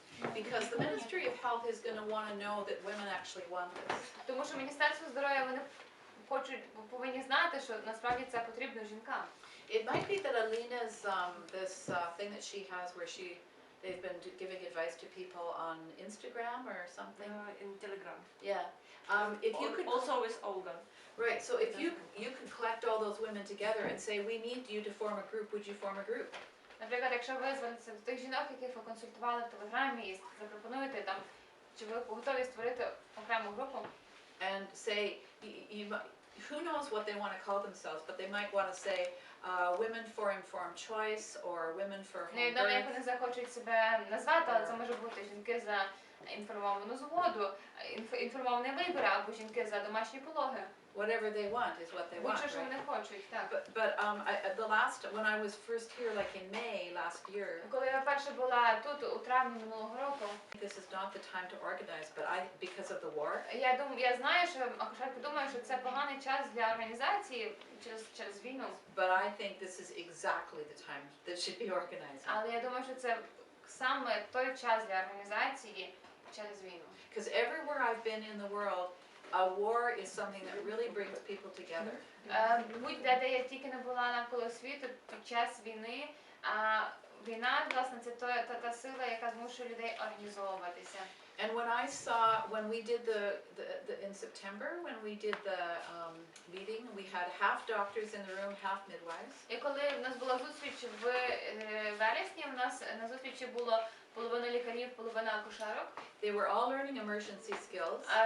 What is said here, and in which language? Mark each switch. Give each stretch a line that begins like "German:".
English: Because the Ministry of Health is going to want to know that women actually want this.
Ukrainian: Тому що Міністерство здоров'я, вони повинні знати, що насправді це потрібно жінкам.
English: It might be that Alina's this thing that she has where they've been giving advice to people on Instagram or something. In Telegram. Yeah. If you could Also with Olga. right. So if you could collect all those women together and say we need you to form a group, would you form a group?
Ukrainian: Наприклад, якщо ви звернетеся до тих жінок, яких ви консультували в Телеграмі і запропонуєте там, чи ви готові створити окрему групу?
English: And say who knows what they want to call themselves, but they might want to say women for informed choice or women for home
Ukrainian: Невідомо, як
English: birth.
Ukrainian: вони захочуть себе назвати, але це може бути жінки за інформовану згоду, інформований вибір, або жінки за домашні пологи.
English: Whatever they want is what they want.
Ukrainian: Будь-що, що
English: Right?
Ukrainian: вони хочуть, так.
English: When I was first here, like in May last year,
Ukrainian: Коли я вперше була тут у травні минулого року,
English: this is not the time to organize, but because of the war,
Ukrainian: я знаю, що акушерки думають, що це поганий час для організації через війну.
English: but I think this is exactly the time that should be organized.
Ukrainian: Але я думаю, що це саме той час для організації через війну.
English: Because everywhere I've been in the world, a war is something that really brings people together.
Ukrainian: Будь-де, де я тільки не була навколо світу під час війни, війна, власне, це та сила, яка змушує людей організовуватися.
English: And when we did in September, when we did the meeting, we had half doctors in the room, half midwives.
Ukrainian: І коли в нас була зустріч в вересні, у нас на зустрічі було половина лікарів, половина акушерок.
English: They were all learning emergency skills.